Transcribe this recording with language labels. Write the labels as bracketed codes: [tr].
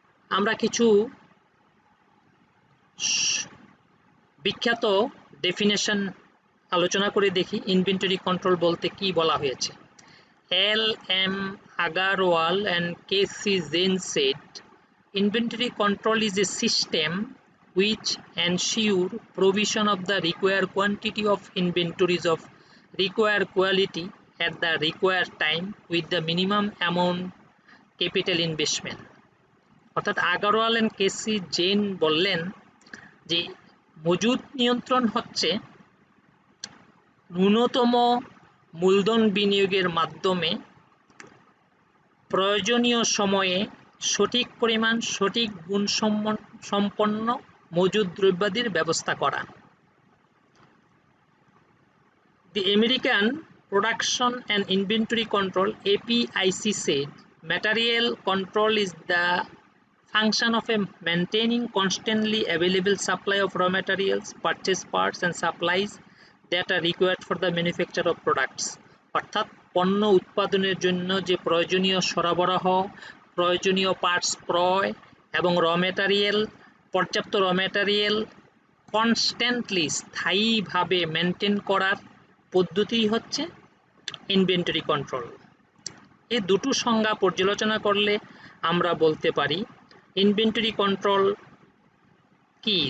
[bn] আমরা কিছু বিখ্যাত ডেফিনেশন আলোচনা করে দেখি ইনভেন্টরি কন্ট্রোল বলতে কি বলা হয়েছে। [en] L.M. Agarwal and K.C. Jain said, inventory control is a system which ensure provision of the required quantity of inventories of required quality at the required time with the minimum amount capital investment. [bn] অর্থাৎ Agarwal and KC gen বললেন যে মজুদ নিয়ন্ত্রণ হচ্ছে ন্যূনতম মূলধন বিনিয়োগের মাধ্যমে প্রয়োজনীয় সময়ে সঠিক পরিমাণ, সঠিক গুণসম্পন্ন মজুদ দ্রব্যাদির ব্যবস্থা করা। [en] The American Production and Inventory Control (APIC) said, material control is the function of maintaining constantly available supply of raw materials, purchase parts and supplies that are required for the manufacture of products. [bn] অর্থাৎ পণ্য উৎপাদনের জন্য যে প্রয়োজনীয় সরবরাহ, প্রয়োজনীয় parts ক্রয় এবং পর্যাপ্ত র ম্যাটেরিয়াল কনস্ট্যান্টলি, স্থায়ীভাবে মেনটেন করার পদ্ধতি হচ্ছে ইনভেন্টরি কন্ট্রোল। এই দুটো সংজ্ঞা পর্যালোচনা করলে আমরা বলতে পারি ইনভেন্টরি কন্ট্রোল কি।